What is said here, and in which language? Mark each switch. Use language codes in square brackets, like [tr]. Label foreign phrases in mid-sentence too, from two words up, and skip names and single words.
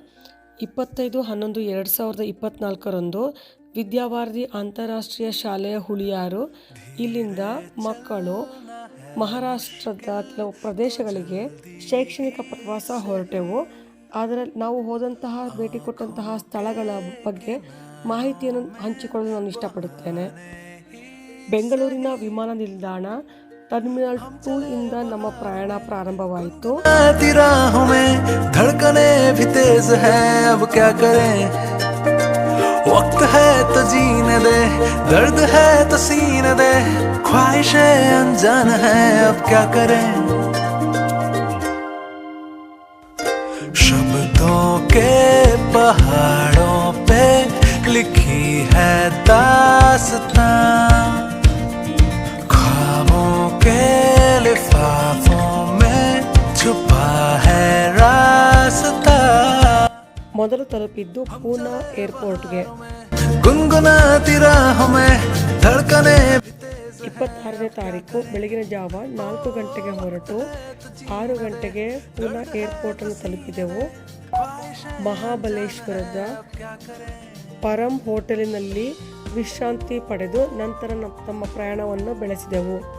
[kn] 25/11/2024 ವಿದ್ಯಾವಾರಧಿ ಅಂತಾರಾಷ್ಟ್ರೀಯ ಶಾಲೆಯ ಹುಳಿಯಾರು ಇಲ್ಲಿಂದ ಮಕ್ಕಳು ಮಹಾರಾಷ್ಟ್ರದ ಕೆಲವು ಪ್ರದೇಶಗಳಿಗೆ ಶೈಕ್ಷಣಿಕ ಪ್ರವಾಸ ಹೊರಟೆವು. ಅದರಲ್ಲಿ ನಾವು ಹೋದಂತಹ ಭೇಟಿ ಕೊಟ್ಟಂತಹ ಸ್ಥಳಗಳ ಬಗ್ಗೆ ಮಾಹಿತಿಯನ್ನು ಹಂಚಿಕೊಳ್ಳಲು ನಾನು ಇಷ್ಟಪಡುತ್ತೇನೆ. ಬೆಂಗಳೂರಿನ ವಿಮಾನ ನಿಲ್ದಾಣ ಟರ್ಮಿನಲ್ 2 ಇಂದ ನಮ್ಮ ಪ್ರಯಾಣ ಪ್ರಾರಂಭವಾಯಿತು. [hi] वक्त है तो जीने दे, दर्द है तो सीने दे, ख्वाहिशें अनजान है अब क्या करें. शब्दों के पहाड़ों पे लिखी है दास्तां, ख्वाबों के लिफाफों में छुपा है रास्ता. [kn] ಮೊದಲು ತಲುಪಿದ್ದು ಪೂನಾ ಏರ್ಪೋರ್ಟ್ಗೆ. 26ನೇ ತಾರೀಕು ಬೆಳಗಿನ ಜಾವ 4 ಗಂಟೆಗೆ ಹೊರಟು 6 ಗಂಟೆಗೆ ಪೂನಾ ಏರ್ಪೋರ್ಟ್ ಅನ್ನು ತಲುಪಿದೆವು. ಮಹಾಬಲೇಶ್ವರದ ಪರಂ ಹೋಟೆಲಿನಲ್ಲಿ ವಿಶ್ರಾಂತಿ ಪಡೆದು ನಂತರ ತಮ್ಮ ಪ್ರಯಾಣವನ್ನು ಬೆಳೆಸಿದೆವು.